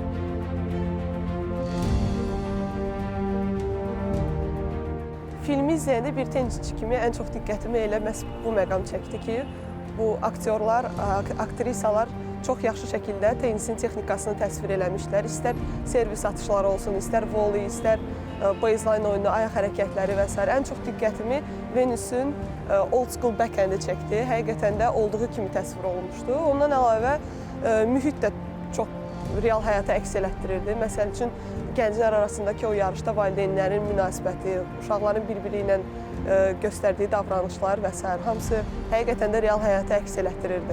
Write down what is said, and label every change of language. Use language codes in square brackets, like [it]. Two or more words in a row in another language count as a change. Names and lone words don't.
[az] Filmi izləyəndə bir tennisçi kimi ən çox diqqətimi elə məhz bu məqam çəkdi ki, bu aktyorlar, aktrisalar çox yaxşı şəkildə tennisin texnikasını təsvir eləmişlər. İstər servis atışları olsun, istər volley, istər baseline oyunu, ayaq hərəkətləri və s. Ən çox diqqətimi Venüsün [en] old school backhand- [az] i çəkdi. Həqiqətən də olduğu kimi təsvir olunmuşdu. Ondan əlavə mühit də çox real həyata əks elətdirirdi. Məsəl üçün, gənclər arasındakı o yarışda valideynlərin münasibəti, uşaqların bir-biri ilə göstərdiyi davranışlar və s. hamısı həqiqətən də real həyata əks elətdirirdi.